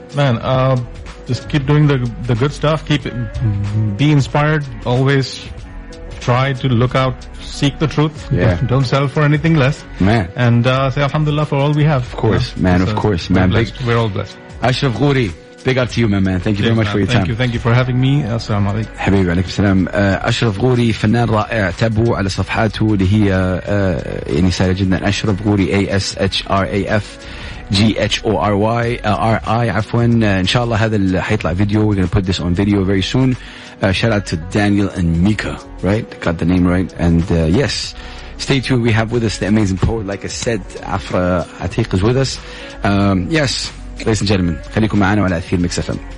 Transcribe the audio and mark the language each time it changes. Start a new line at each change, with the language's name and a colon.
English: Man, just keep doing the good stuff. Be inspired. Always try to look out, seek the truth. Don't settle for anything less. Man. And say alhamdulillah for all we have. Of course, man, of course, man. We're all blessed. Ashraf Ghori, big up to you, man. Thank you very much for your time. Thank you for having me. Assalamu alaikum.
Arabic: حبيبي عليكم السلام. أشرف غوري فنان رائع. تابعوا على صفحاته اللي هي يعني سهلة جدا. أشرف غوري ASHRAFGHORI عفوا. إن شاء الله هذا اللي حيطلع فيديو.
English: We're going to put this on video very soon. Shout out to Daniel and Mika, right? Got the name right. And yes, stay tuned. We have with us the amazing poet, like I said, Afra Atiq is with us. Yes, ladies and gentlemen,
Arabic: خليكم معنا وعلى أثير ميكس FM.